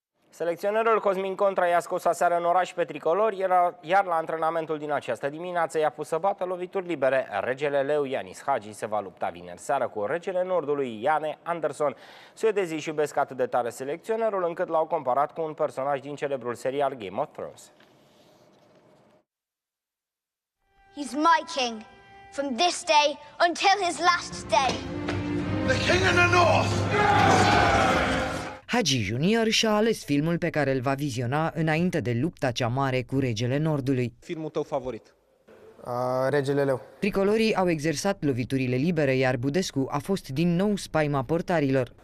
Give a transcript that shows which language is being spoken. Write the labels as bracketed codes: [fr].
[ro] Selecționerul Cosmin Contra i-a scos aseară în oraș pe tricolor, iar la antrenamentul din această dimineață i-a pus să bată lovituri libere. Regele leu Ianis Hagi se va lupta vineri seară cu regele nordului Jane Anderson. Suedezii își iubesc atât de tare selecționerul încât l-au comparat cu un personaj din celebrul serial Game of Thrones. [en] He's my king from this day until his last day. The king in the north. [ro] Hagi Junior și-a ales filmul pe care îl va viziona înainte de lupta cea mare cu Regele Nordului. Filmul tău favorit? Regele leu. Tricolorii au exersat loviturile libere, iar Budescu a fost din nou spaima portarilor.